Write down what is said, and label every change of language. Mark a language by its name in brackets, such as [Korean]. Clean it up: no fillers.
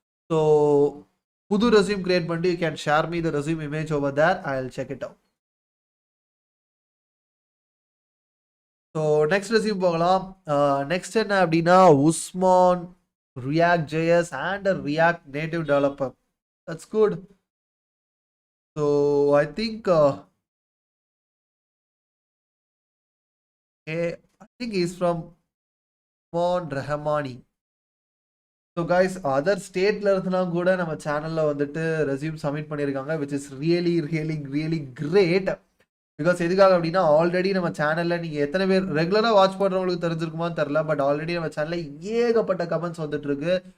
[Tamil] So புது resume create பண்ணிட்டு [English] You can share me the resume image over there. I will check it out. [Tamil] So next resume போகலாம். Next என்ன அப்படின்னா Usman react JS and react native developer. [English] That's good. So I think I think he's from Usman Rahmani. [Tamil] So guys other ஸ்டேட்ல இருந்துலாம் கூட நம்ம சேனல்ல வந்துட்டு resume submit பண்ணியிருக்காங்க, [English] Which is really really really great. [Tamil] Because எதுக்காக அப்படின்னா ஆல்ரெடி நம்ம சேனல்ல நீங்க எத்தனை பேர் ரெகுலரா வாட்ச் பண்றவங்களுக்கு தெரிஞ்சிருக்குமான்னு தெரியல, பட் ஆல்ரெடி நம்ம சேனல்ல ஏகப்பட்ட கமெண்ட்ஸ் வந்துட்டு இருக்கு.